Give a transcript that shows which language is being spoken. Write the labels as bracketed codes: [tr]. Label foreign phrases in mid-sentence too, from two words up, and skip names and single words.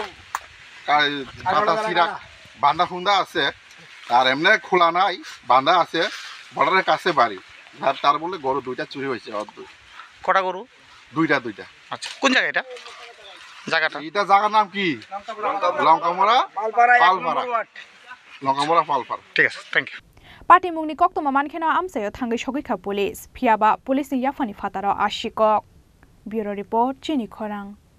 [bn] বান্ধা ফুন্দা আছে আর এমনি খোলা নাই বান্ধা আছে বর্ডারের কাছে বাড়ি তার বলে গরু 2টা চুরি হয়েছে কটা গরু 2টা আচ্ছা কোন জায়গা এটা জায়গার নাম কি লঙ্কামরা পালপাড়া ঠিক আছে [en] thank you [trp] Party mungni koktoma mankhena amsayo thangai shogikha police phiaba police ni yafani fataro ashikok [en] Bureau report [trp] Chini Khorang